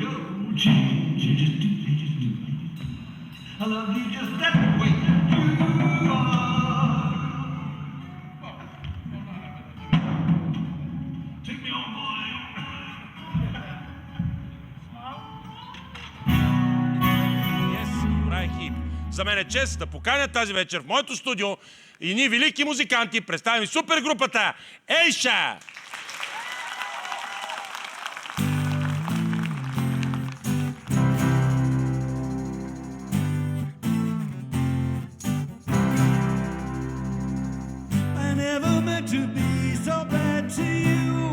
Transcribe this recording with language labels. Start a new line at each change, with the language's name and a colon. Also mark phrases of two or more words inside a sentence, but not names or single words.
English: I love you just that way you are. Take me on, boy. Yes,
Bulgarian: хит. За мен е чест да поканя тази вечер в моето студио и ние велики музиканти представим супергрупата Ейша!
English: To be so bad to you.